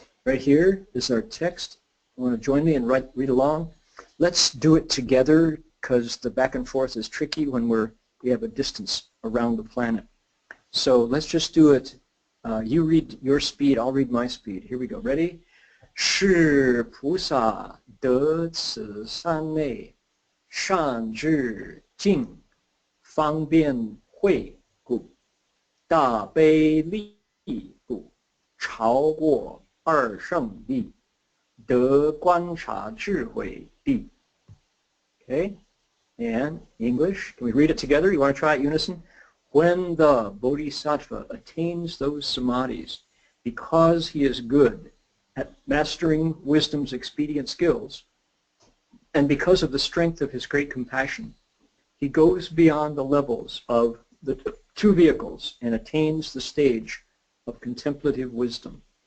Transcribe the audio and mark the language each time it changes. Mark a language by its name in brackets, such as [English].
[English] Right here is our text. You want to join me and read along? Let's do it together, because the back and forth is tricky when we have a distance around the planet. So let's just do it. You read your speed, I'll read my speed. Here we go. Ready? [Chinese] 是菩萨得此三昧，善智境，方便慧大悲力故，超过二圣力，得观察智慧地. [English] Okay, and English, can we read it together? You want to try it unison? When the bodhisattva attains those samadhis, because he is good at mastering wisdom's expedient skills, and because of the strength of his great compassion, he goes beyond the levels of the two vehicles and attains the stage of contemplative wisdom.